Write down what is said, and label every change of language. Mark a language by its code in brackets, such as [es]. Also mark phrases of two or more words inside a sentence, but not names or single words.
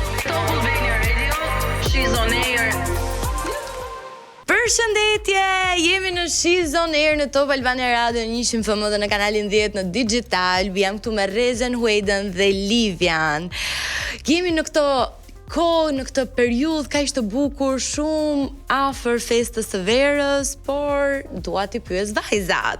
[sq] Top Albania Radio, she's on air. Përshëndetje, jemi në She's on Air në Top Albania Radio 100 FM dhe në kanalin 10 në Digital. Jam këtu me Rezen, Hueden dhe Livian. Jemi në këto kohë, në këtë periudhë kaq të bukur, shumë afër festës së verës, por dua t'i pyes vajzat.